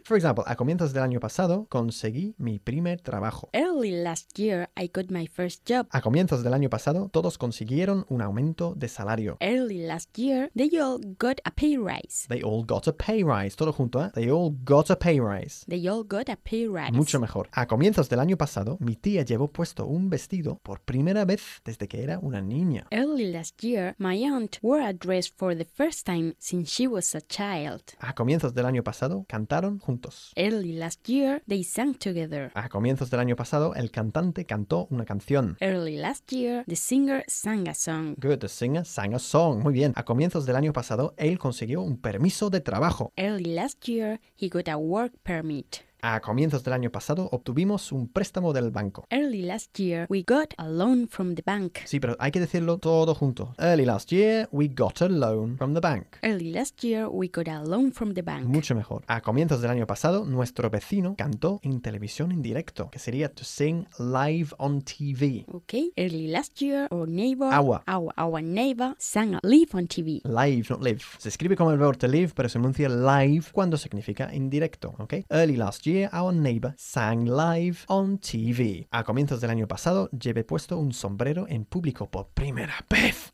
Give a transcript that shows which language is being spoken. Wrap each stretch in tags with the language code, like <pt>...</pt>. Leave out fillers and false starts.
<en>For example,</en> <es>a comienzos del año pasado, conseguí mi primer trabajo.</es> <en>Early last year, I got my first job.</en> <es>A comienzos del año pasado, todos consiguieron un aumento de salario.</es> <en>Early last year, they all got a pay rise. They all got a pay rise.</en> <es>Todo junto, ¿eh?</es> <en>They all got a pay rise. They all got a pay rise.</en> <es>Mucho mejor. A comienzos del año pasado, mi tía llevó puesto un vestido por primera vez desde que era una niña.</es> <en>Early last year, my aunt wore a dress for the first time since she was a child.</en> <es>A comienzos del año pasado, cantaron juntos.</es> <en>Early last year, they sang together.</en> <es>A comienzos del año pasado, el cantante cantó una canción.</es> <en>Early last year, the singer sang a song. Good. The singer sang a song.</en> <es>Muy bien. A comienzos del año pasado, él consiguió un permiso de trabajo.</es> <en>Early last year, he got a work permit.</en> <es>A comienzos del año pasado, obtuvimos un préstamo del banco.</es> <en>Early last year, we got a loan from the bank.</en> <es>Sí, pero hay que decirlo todo junto.</es> <en>Early last year, we got a loan from the bank. Early last year, we got a loan from the bank.</en> <es>Mucho mejor. A comienzos del año pasado, nuestro vecino cantó en televisión en directo, que sería</es> <en>to sing live on TV. Okay, early last year, our neighbor... Our neighbor sang live on TV. Live, not live.</en> <es>Se escribe como el verbo to live, pero se pronuncia live cuando significa en directo, okay?</es> <en>Early last year, our neighbor sang live on TV.</en> <es>A comienzos del año pasado, llevé puesto un sombrero en público por primera vez.</es>